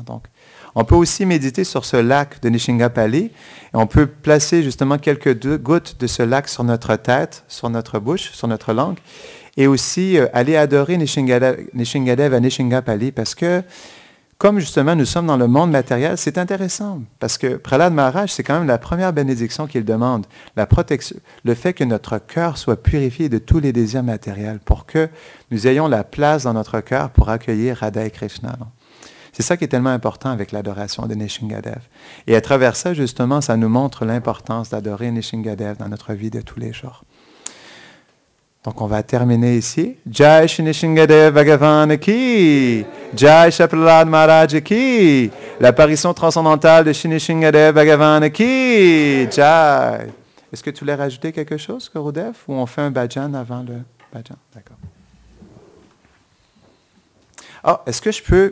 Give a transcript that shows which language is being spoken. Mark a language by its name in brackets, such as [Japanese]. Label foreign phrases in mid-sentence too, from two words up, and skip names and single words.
[French] Donc, on peut aussi méditer sur ce lac de Nrsimhapali et on peut placer justement quelques gouttes de ce lac sur notre tête, sur notre bouche, sur notre langue et aussi aller adorer Nrsingadev à Nrsimhapali parce que comme justement nous sommes dans le monde matériel, c'est intéressant parce que Prahlad Maharaj, c'est quand même la première bénédiction qu'il demande, la protection, le fait que notre cœur soit purifié de tous les désirs matériels pour que nous ayons la place dans notre cœur pour accueillir Radha et Krishna. Non? C'est ça qui est tellement important avec l'adoration de Nrsingadev. Et à travers ça, justement, ça nous montre l'importance d'adorer Nrsingadev dans notre vie de tous les jours. Donc, on va terminer ici. [Hindi] जय श्री नृसिंहदेव भगवान की, जय श्री प्रह्लाद महाराज की, [French] l'apparition transcendantale de [Hindi] श्री नृसिंहदेव भगवान की, जय. [French] Est-ce que tu voulais rajouter quelque chose, Gurudev, ou on fait un bhajan avant le bhajan? D'accord. Ah, est-ce que je peux...